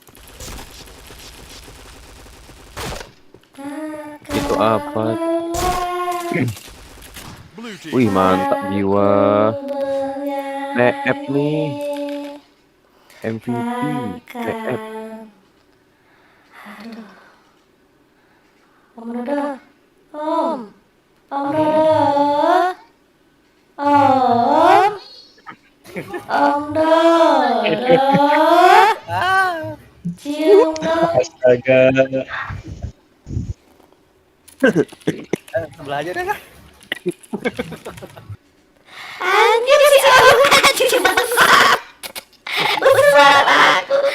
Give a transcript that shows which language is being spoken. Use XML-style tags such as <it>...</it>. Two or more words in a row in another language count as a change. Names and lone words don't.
<id>Itu apa? Wih, mantap jiwa. TF nih. MVP TF. Aduh. Om Dodo. Om. Om Dodo. Om. Om Dodo. Cium dong. Astaga. Sebelah aja deh. Anjir si Om anjir bangsat. Besar aku.</id>